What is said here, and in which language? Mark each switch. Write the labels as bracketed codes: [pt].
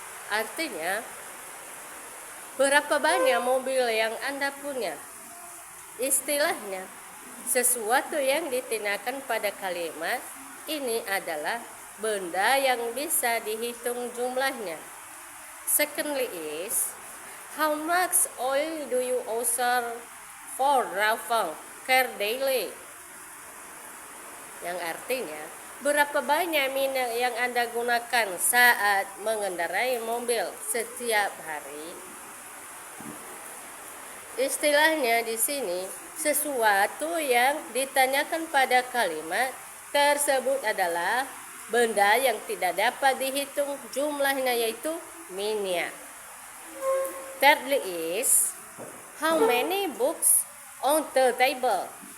[id] Artinya, berapa banyak mobil yang Anda punya? Istilahnya, sesuatu yang ditanyakan pada kalimat ini adalah benda yang bisa dihitung jumlahnya. [en] Secondly is, how much oil do you use for driving car daily? [id] Yang artinya, berapa banyak minyak yang Anda gunakan saat mengendarai mobil setiap hari? Istilahnya di sini, sesuatu yang ditanyakan pada kalimat tersebut adalah benda yang tidak dapat dihitung jumlahnya, yaitu minyak. [en] Thirdly is, how many books on the table?